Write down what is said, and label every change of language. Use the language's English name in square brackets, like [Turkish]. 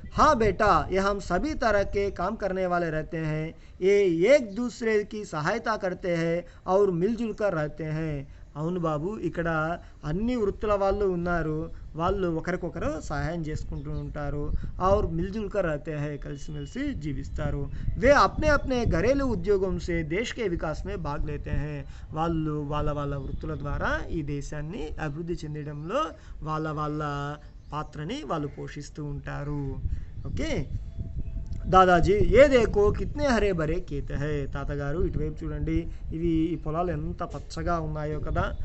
[Hindi] हाँ बेटा, ये हम सभी तरह के काम करने वाले रहते हैं. ये एक दूसरे की सहायता करते हैं और मिलजुल कर रहते हैं. [Telugu] అవును బాబు, ఇక్కడ అన్ని వృత్తుల వాళ్ళు ఉన్నారు. వాళ్ళు ఒకరికొకరు సహాయం చేసుకుంటూ ఉంటారు. [Hindi] और मिलजुल कर रहते हैं, [Telugu] కలిసిమెలిసి జీవిస్తారు. [Hindi] वे अपने अपने घरेलू उद्योगों से देश के विकास में भाग लेते हैं. [Telugu] వాళ్ళు వాళ్ళ వాళ్ళ వృత్తుల ద్వారా ఈ దేశాన్ని అభివృద్ధి చెందడంలో వాళ్ళ వాళ్ళ పాత్రని వాళ్ళు పోషిస్తూ ఉంటారు. ఓకే. [Hindi] దాదాజీ ఏ దేకో కిత్నే హరే భరే కేత హై. [Telugu] తాతగారు ఇటువైపు చూడండి, ఇవి ఈ పొలాలు ఎంత పచ్చగా ఉన్నాయో కదా.